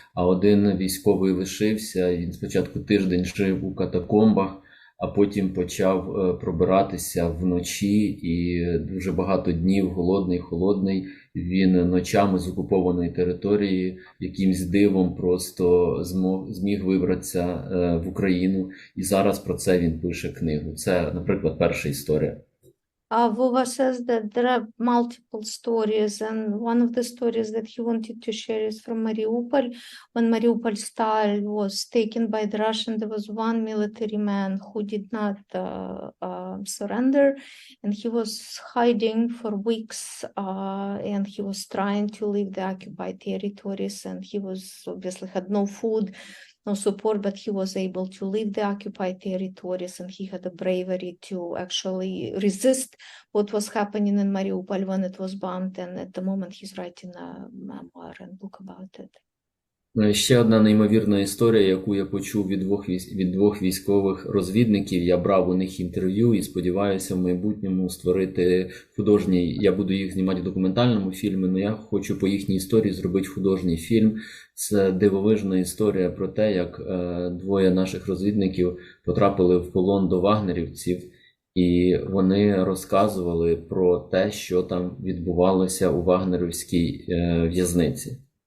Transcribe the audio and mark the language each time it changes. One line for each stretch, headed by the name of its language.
Ukrainian: А один військовий лишився, він спочатку тиждень жив у катакомбах, а потім почав пробиратися вночі, і дуже багато днів холодний, він ночами з окупованої території якимсь дивом просто зміг вибратися в Україну, і зараз про це він пише книгу. Це, наприклад, перша історія.
English: Vova says that there are multiple stories, and one of the stories that he wanted to share is from Mariupol. When Mariupol Stal was taken by the Russian, there was one military man who did not surrender, and he was hiding for weeks, and he was trying to leave the occupied territories, and he was obviously had no food, no support, but he was able to leave the occupied territories, and he had the bravery to actually resist what was happening in Mariupol when it was bombed. And at the moment, he's writing a memoir and book about it.
Ukrainian: Ще одна неймовірна історія, яку я почув від двох військових розвідників. Я брав у них інтерв'ю і сподіваюся в майбутньому створити художній, я буду їх знімати в документальному фільмі, але я хочу по їхній історії зробити художній фільм. Це дивовижна історія про те, як двоє наших розвідників потрапили в полон до вагнерівців, і вони розказували про те, що там відбувалося у вагнерівській в'язниці.